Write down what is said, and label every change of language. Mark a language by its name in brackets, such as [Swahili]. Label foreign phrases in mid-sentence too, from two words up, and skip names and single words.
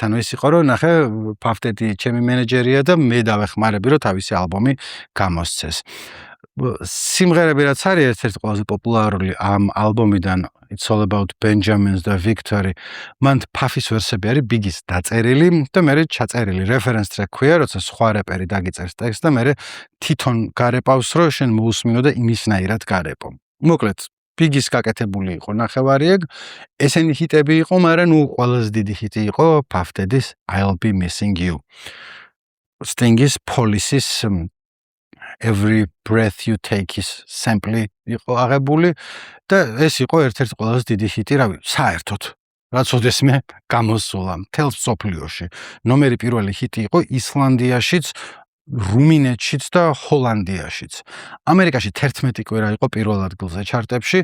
[Georgian] ანუ ის იყო, რომ ნახე, ფაფდედი ჩემი მენეჯერია და მე დავეხმარები, რომ თავისი ალბომი გამოსცეს. სიმღერები რაც არის ერთ-ერთი ყველაზე პოპულარული ამ ალბომიდან It's All About Benjamins და Victory, მან ფაფის ვერსები არის ბიგის დაწერილი და მერე ჩაწერილი [English] reference track [Georgian] ქვია, როცა სხვა რეპერი დაგიწერს ტექსტს და მერე თვითონ გარეპავს, რომ შენ მოусმინო და იმისნაირად გარეპო. მოკლედ, ბიგის გაკეთებული იყო ნახევარი ეგ, ესენი ჰიტები იყო, მაგრამ ყველაზე დიდი ჰიტი იყო ფაფდედის I'll Be Missing You. Sting-ის Police-ის Every Breath You Take-ის sample იყო აღებული და ეს იყო ერთ-ერთი ყველაზე დიდი ჰიტი, რავი, საერთოდ. რაც ოდესმე გამოსულა მთელ მსოფლიოში. ნომერი პირველი ჰიტი იყო ისლანდიაშიც, რუმინეთშიც და ჰოლანდიაშიც. ამერიკაში 11 კვირა იყო პირველ ადგილზე ჩარტებში.